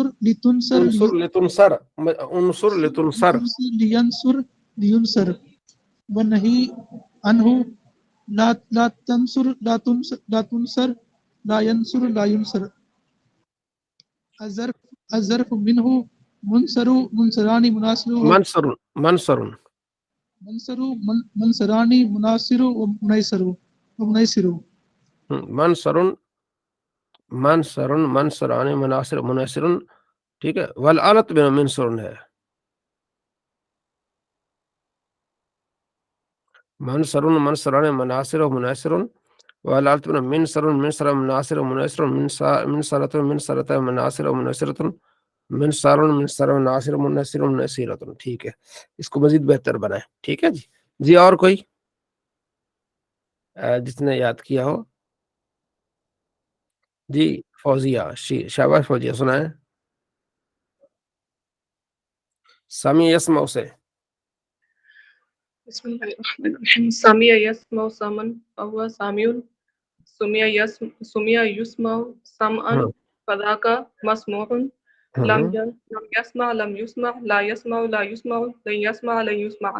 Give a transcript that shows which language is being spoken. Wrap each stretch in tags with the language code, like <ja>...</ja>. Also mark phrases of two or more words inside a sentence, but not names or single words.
<ar>انصر لتنصر انصر لتنصر. لينصر. والنهي عنه لا تنصر لا ينصر لا ينصر. الظرف منه منصر منصران مناصر منصر منصر منصر منصران مناصر ومنيصر. منصر منصر منصران مناصر مناصر.</ar> <ur>ٹھیک ہے. والآلت میں منصر ہے.</ur> <ar>منصر منصران مناصر مناصر. والآلت میں منصر منصر مناصر مناصر منصرۃ منصرۃ مناصر مناصرۃ منصار منصر مناصر مناصر مناصرۃ.</ar> <ur>ٹھیک ہے. اس کو مزید بہتر بنائیں. ٹھیک ہے جی. جی اور کوئی جس نے یاد کیا ہو. جی فوزیہ شاباش فوزیہ سنائیں.</ur> <ar>سامی یسمع</ar> <ur>سے.</ur> <ar>بسم الله الرحمن الرحيم. سمع يسمع سمعا فهو سامع. سمع يسمع سمعا فذاك مسموع. لم يسمع لم يسمع لا يسمع لا يسمع لن يسمع لن يسمع.</ar>